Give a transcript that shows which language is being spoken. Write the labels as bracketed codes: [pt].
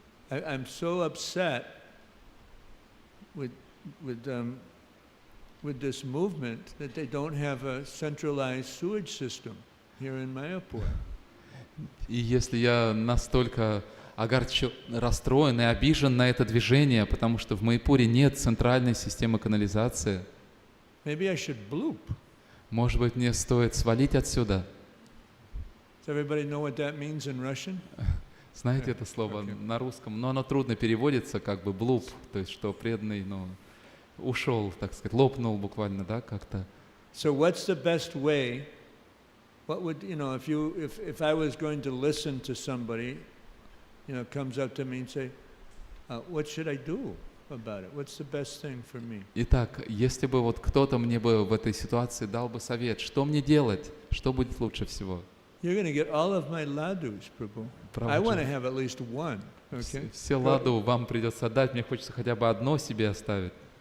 [en] I'm so upset with this movement that they don't have a centralized sewage system here in Mayapur. [ru] И если я настолько расстроен и обижен на это движение, потому что в Майяпуре нет центральной системы канализации, [en] Maybe I should bloop. [ru] может быть, мне стоит свалить отсюда? [en] Does everybody know what that means in Russian? [ru] Знаете это слово на русском, но оно трудно переводится, как бы блуп, то есть что преданный, ушел, так сказать, лопнул буквально, да, как-то. [en] So what's the best way? What would if I was going to listen to somebody, comes up to me and say, what should I do about it? What's the best thing for me? [ru] Итак, если бы вот кто-то мне бы в этой ситуации дал бы совет, что мне делать, что будет лучше всего? [en] You're going to get all of my ladus, Prabhu. I want to have at least one. Okay. [ru] Все ладу вам придется отдать, мне хочется хотя бы одно себе оставить.